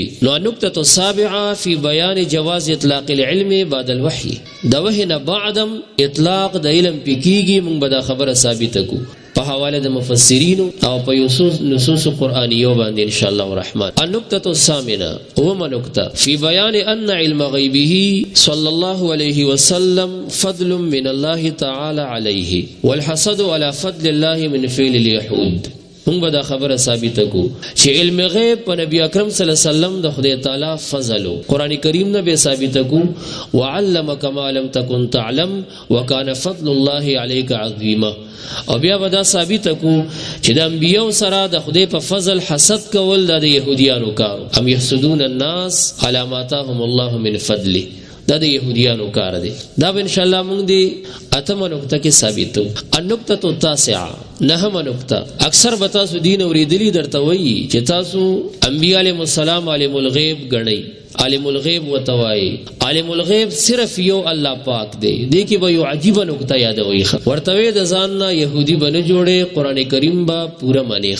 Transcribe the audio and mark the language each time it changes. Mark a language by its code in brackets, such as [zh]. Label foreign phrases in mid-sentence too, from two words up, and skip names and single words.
[ps] نو [ar] النکته السابعه فی بیان جواز اطلاق العلم بعد الوحی، [ps] د وحی نه بعدم اطلاق د علم پې کېږي، موږ به دا خبره ثابته کړو په حواله د مفسرینو او په نصوص قرآنیو باندې [ar] انشاءالله الرحمن. النکته الثامنه، [ps] اومه نکته، [ar] فی بیان ان علم غیبه صلی الله علیه وسلم فضل من الله تعالی علیه والحسد علی فضل الله من فعل الیهود. [ps] موږ به دا خبره ثابته کو چې علم غیب په نبی اکرم [ar] صلی الله علیه وسلم [ps] د خدای تعالی فضل و. قرآن کریم نه به ثابته کو [ar] وعلمک ما لم تکن تعلم وکان فضل الله علیک عظیما. [ps] او بیا به دا ثابته کو چې د انبیاو سره د خدای په فضل حسد کول د یهودیانو کارو، [ar] ام یحسدون الناس علی ما آتاهم الله من فضله، [ps] دا د یهودیانو کار دی. دا به انشاءالله موږ د اتمه نکته کې ثابتو. [ar] النکته التاسعه، [ps] نهمه نکته، اکثر به تاسو دین اورېدلي درته وایي چې تاسو انبیا [ar] علیهم السلام [ps] عالم الغیب ګڼئ، عالم الغیب ورته وایي. عالم الغیب صرف یو الله پاک دی. دې کې به یو عجیبه نکته یادوي، ورته وایي د ځان نه یهودي به نه جوړې، قرآن کریم به پوره منې.